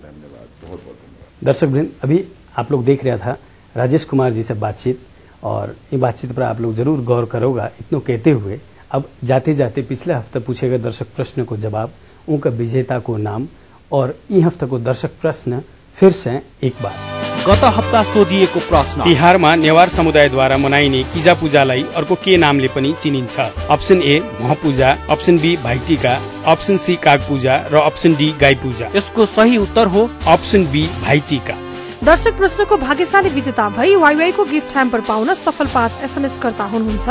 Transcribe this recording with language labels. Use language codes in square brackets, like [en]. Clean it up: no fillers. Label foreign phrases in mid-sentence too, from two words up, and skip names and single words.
[hi] धन्यवाद, बहुत बहुत धन्यवाद। दर्शक वृंद, अभी आप लोग देख रहा था राजेश कुमार जी से बातचीत, और ये बातचीत पर आप लोग जरूर गौर करोगा। इतना कहते हुए अब जाते जाते पिछले हफ्ते पूछे गए दर्शक प्रश्न को जवाब, उनका विजेता को नाम, और यी हफ्ता को दर्शक प्रश्न फिर से एक बार। [ne] गत हप्ता सोधिएको प्रश्न, बिहारमा नेवार समुदायद्वारा मनाइने किजा पूजालाई अर्को के नामले पनि चिनिन्छ? अप्सन ए महपूजा, अप्सन बी भाइटिका, अप्सन सी काग पूजा र अप्सन डी गाई पूजा। यसको सही उत्तर हो अप्सन बी भाइटिका। दर्शक प्रश्नको भाग्यशाली विजेता भई वाईवाई को [en] gift hamper [ne] पाउन सफल 5 SMS कर्ता हुनुहुन्छ